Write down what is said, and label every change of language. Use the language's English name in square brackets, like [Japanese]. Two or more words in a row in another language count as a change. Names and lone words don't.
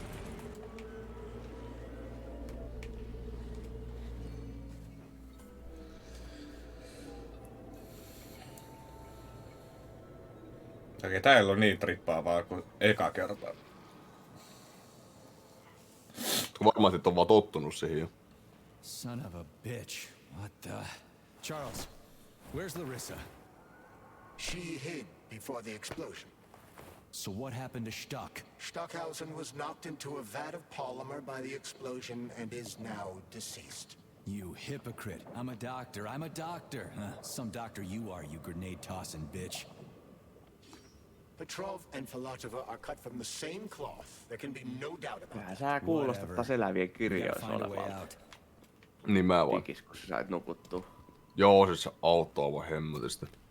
[Finnish] Okei, tää ei ollut niin trippaavaa kuin eka kertaa. Varmasti et on vaan tottunut siihen jo. [English] Son of a bitch. What the... Charles, where's Larissa? She hid before the explosion. So what happened to Stuck? Stockhausen was knocked into a vat of polymer by the explosion and is now deceased. You hypocrite. I'm a doctor. I'm a doctor. Some doctor you are, you grenade-tossing bitch. Petrov and Filatova are cut from the same cloth. There can be no doubt about [Finnish] Kyllähän [English] it. [Finnish] sä kuulostat taas elävien [English] We gotta [Finnish] kirjoissa [English] find a way [Finnish] olevalta. [English] out. [Finnish] Niin mä vaan. Tikis, kun sä sait nukuttua. Joo, siis se auttaa vaan hemmotista.